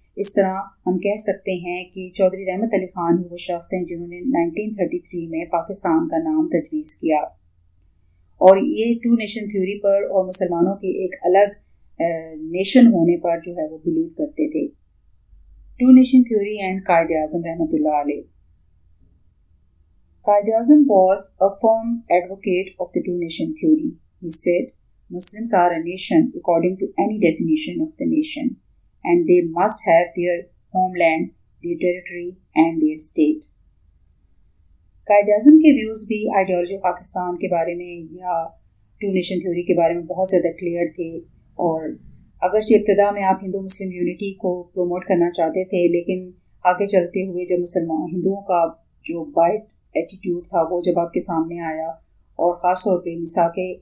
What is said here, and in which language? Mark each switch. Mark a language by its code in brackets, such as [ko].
[ur] اس طرح ہم کہہ سکتے ہیں کہ چودھری رحمت علی خان ہی وہ شخص ہیں جنہوں نے 1933 میں پاکستان کا نام تجویز کیا اور یہ ٹو نیشن تھیوری پر اور مسلمانوں کے ایک الگ نیشن ہونے پر جو ہے وہ بلیو کرتے تھے. To nation theory and Quaid Azam رحمۃ اللہ علیہ. [en] Quaid Azam was a firm advocate of the two nation theory. He said, Muslims are a nation according to any definition of the nation and they must have their homeland, their territory and their state. [ur] Quaid Azam کے views بھی ideology Pakistan کے بارے میں یا to nation theory کے بارے میں بہت زیادہ کلیئر تھے اور اگرچہ ابتدا میں آپ ہندو مسلم یونٹی کو پروموٹ کرنا چاہتے تھے لیکن آگے چلتے ہوئے جب ہندوؤں کا جو بائسڈ ایٹیٹیوڈ تھا وہ جب آپ کے سامنے آیا اور خاص طور پہ میثاق